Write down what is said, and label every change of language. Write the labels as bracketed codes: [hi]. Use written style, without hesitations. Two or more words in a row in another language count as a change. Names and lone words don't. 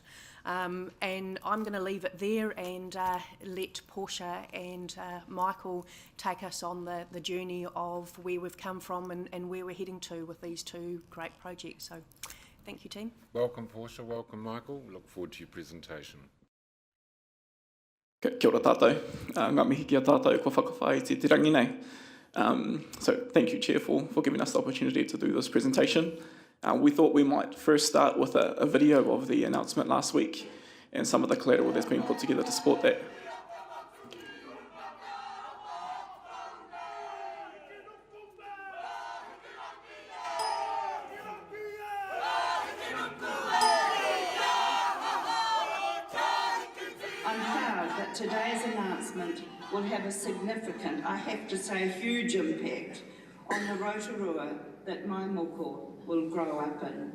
[en] And I'm going to leave it there and let Portia and Michael take us on the journey of where we've come from and where we're heading to with these two great projects. So thank you, team. Welcome, Portia. Welcome, Michael. Look forward to your presentation. [mi] Kia ora tātou. Ngā mihi kia tātou kua whakawhai te tirangi nei. [en] So thank you, Chair, for giving us the opportunity to do this presentation. We thought we might first start with a video of the announcement last week and some of the collateral that's been put together to support that. I'm proud that today's announcement will have a significant, I have to say huge impact on the Rotorua that my moko will grow up in.